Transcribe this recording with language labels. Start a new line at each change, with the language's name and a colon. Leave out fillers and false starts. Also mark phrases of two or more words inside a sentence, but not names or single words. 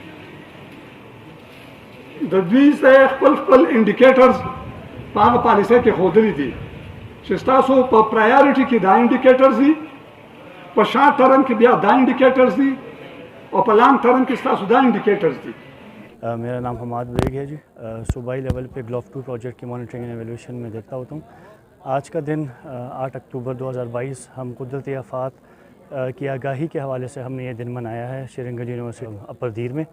Pashto: د دوی سره خپل انډیکیټرز په هغه پالیسۍ کې ښودلي دي چې ستاسو په پرایورټي کې دا انډیکیټرز دي، په
English: short term
Pashto: کې بیا دا انډیکیټرز دي اور په
English: long term
Urdu: کے ساتھ
Pashto: دا انڈیکیٹرز دی.
Urdu: میرا نام حماد بیگ ہے جی. صوبائی لیول پہ گلوف 2 پروجیکٹ کی
English: monitoring and evaluation
Urdu: میں دیکھتا ہوتا ہوں. آج کا دن 8 اکتوبر 2022 ہم قدرتی آفات کی آگاہی کے حوالے سے ہم نے یہ دن منایا ہے شرینگل یونیورسٹی اپر دیر میں.